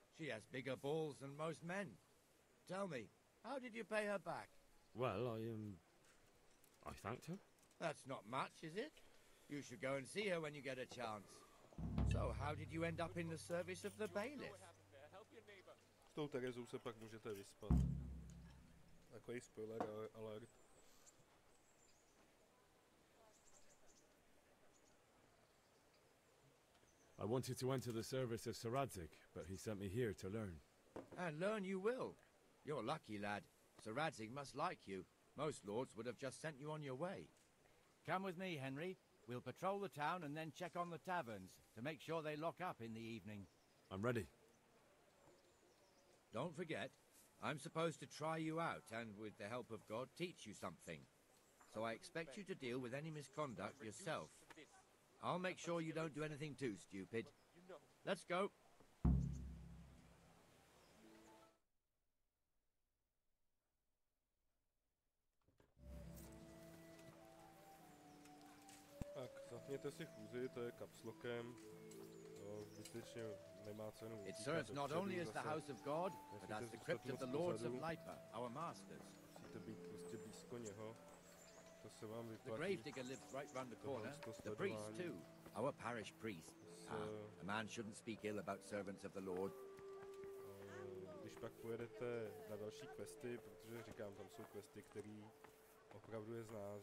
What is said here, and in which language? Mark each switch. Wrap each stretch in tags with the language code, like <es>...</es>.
<en>She has bigger balls than most men. Tell me, how did you pay her back? Well, I thanked her. That's not much, is it? You should go and see her when you get a chance. So, how did you end up in the service of the bailiff?</en> <cs>S tou Terezou se pak můžete vyspat. Takový spoiler alert.</cs> <en>I wanted to enter the service of Sir Radzig, but he sent me here to learn. And learn you will. You're lucky, lad. Sir Radzig must like you. Most lords would have just sent you on your way. Come with me, Henry. We'll patrol the town and then check on the taverns to make sure they lock up in the evening. I'm ready. Don't forget, I'm supposed to try you out and, with the help of God, teach you something. So I expect you to deal with any misconduct yourself. I'll make sure you don't do anything too stupid. Let's go.</en> <cs>Tak, zapněte si chůzi, to je kapslokem. To zbytečně nemá cenu.</cs> <en>It serves not only as the house of God, but as the crypt of the lords of Lipa, our masters.</en> <cs>Musíte být prostě blízko něho. To se vám vyplatí.</cs> <en>The gravedigger lives right round the corner. The priest too, our parish priest. A man shouldn't speak ill about servants of the Lord.</en> <cs>Když pak pojedete na další questy, protože říkám, tam jsou questy, které opravdu je znát.</cs>